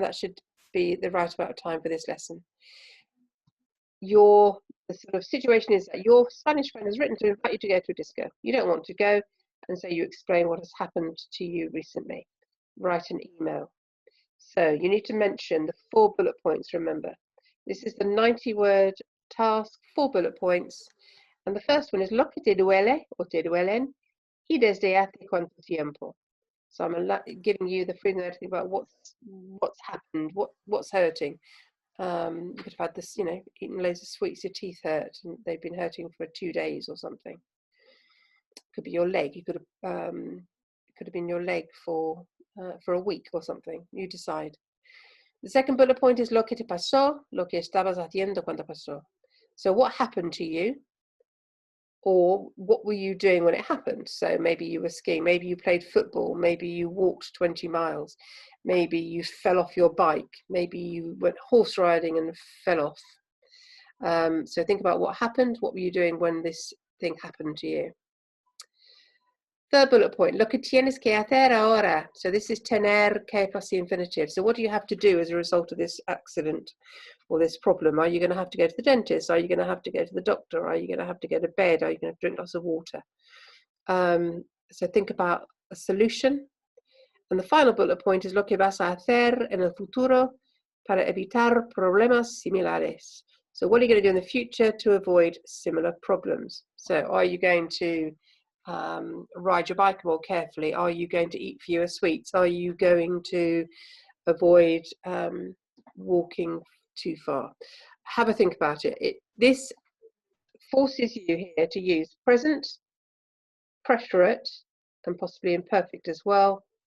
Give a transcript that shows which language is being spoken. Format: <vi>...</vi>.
<en>That should be the right amount of time for this lesson. The sort of situation is that your Spanish friend has written to invite you to go to a disco. You don't want to go, and so you explain what has happened to you recently. Write an email. So you need to mention the 4 bullet points, remember. This is the 90-word task, 4 bullet points. And the first one is</en> <es>lo que te duele o te duelen y desde hace cuánto tiempo.</es> <en>So I'm giving you the freedom to think about what's happened, what's hurting. You could have had this, you know, eaten loads of sweets, your teeth hurt, and they've been hurting for 2 days or something. It could be your leg. You could have, it could have been your leg for a week or something. You decide. The second bullet point is</en> <es>lo que te pasó, lo que estabas haciendo cuando pasó.</es> <en>So what happened to you, or what were you doing when it happened? So maybe you were skiing, maybe you played football, maybe you walked 20 miles, maybe you fell off your bike, maybe you went horse riding and fell off. So think about what happened, what were you doing when this thing happened to you? Third bullet point,</en> <es>lo que tienes que hacer ahora.</es> <en>So this is tener que plus the infinitive. So what do you have to do as a result of this accident or this problem? Are you going to have to go to the dentist? Are you going to have to go to the doctor? Are you going to have to go to bed? Are you going to drink lots of water? So think about a solution. And the final bullet point is</en> <es>lo que vas a hacer en el futuro para evitar problemas similares.</es> <en>So what are you going to do in the future to avoid similar problems? So are you going to ride your bike more carefully? Are you going to eat fewer sweets? Are you going to avoid walking too far? Have a think about it. This forces you here to use present, pressurate, and possibly imperfect as well.</en>